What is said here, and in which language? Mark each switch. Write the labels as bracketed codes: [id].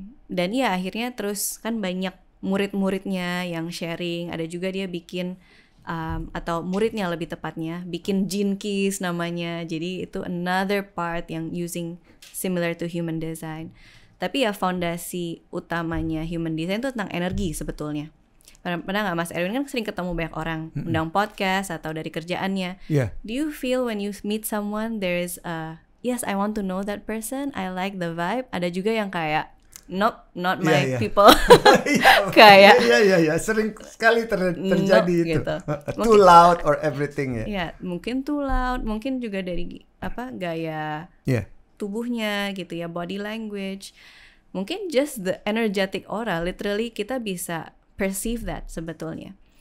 [id] Dan ya akhirnya terus kan banyak murid-muridnya yang sharing, ada juga dia bikin atau muridnya lebih tepatnya bikin gene keys namanya, jadi itu [en] another part [id] yang [en] using similar to [id] human design. Tapi ya fondasi utamanya human design itu tentang energi sebetulnya. Pernah nggak Mas Erwin kan sering ketemu banyak orang, undang podcast atau dari kerjaannya. [en] Do you feel when you meet someone there is yes I want to know that person, I like the vibe. [id] Ada juga yang kayak [en] nope, not my people. [id] Kayak sering sekali terjadi itu. Gitu. [en] Too loud or everything ya. [id] Mungkin too loud, mungkin juga dari gaya tubuhnya gitu ya, body language. Mungkin [en] just the energetic aura, literally [id] kita bisa [en] perceive that [id] sebetulnya.